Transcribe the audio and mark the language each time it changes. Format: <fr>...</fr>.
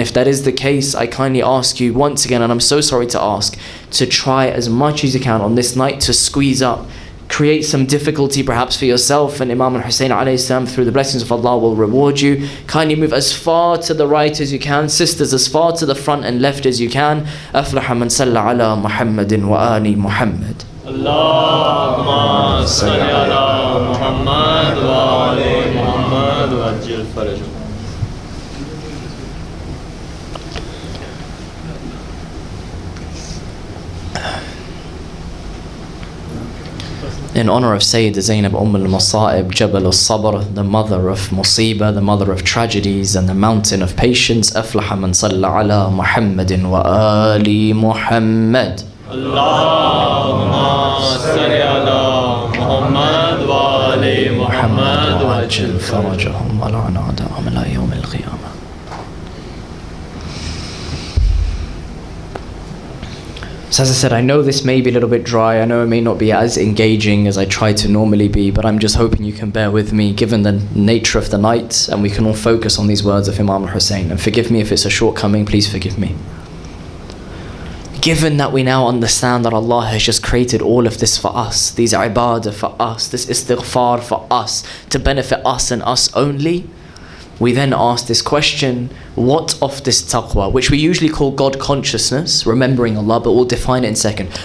<en>And if that is the case, I kindly ask you once again, and I'm so sorry to ask, to try as much as you can on this night to squeeze up, create some difficulty perhaps for yourself, and Imam al-Hussein alayhi salam, through the blessings of Allah, will reward you. Kindly move as far to the right as you can, sisters, as far to the front and left as you can.</en> <ar>أفلح من صلى على محمد وآل محمد. اللهم صل على محمد وآل محمد وعجل فرجهم.</ar> <en>In honor of Sayyida Zainab al-Masa'ib, Jabal al-Sabr, the mother of Musibah, the mother of tragedies, and the mountain of patience,</en> <ar>أفلح من صلى على محمد وآل محمد. اللهم صل على محمد وآل محمد وعجل فرجهم ولعن أعداءهم إلى يوم القيامة.</ar> <en>So as I said, I know this may be a little bit dry, I know it may not be as engaging as I try to normally be, but I'm just hoping you can bear with me given the nature of the night, and we can all focus on these words of Imam al-Hussein. And forgive me if it's a shortcoming, please forgive me. Given that we now understand that Allah has just created all of this for us, these ibadah for us, this istighfar for us, to benefit us and us only, we then ask this question, what of this taqwa, which we usually call God consciousness, remembering Allah, but we'll define it in a second.</en>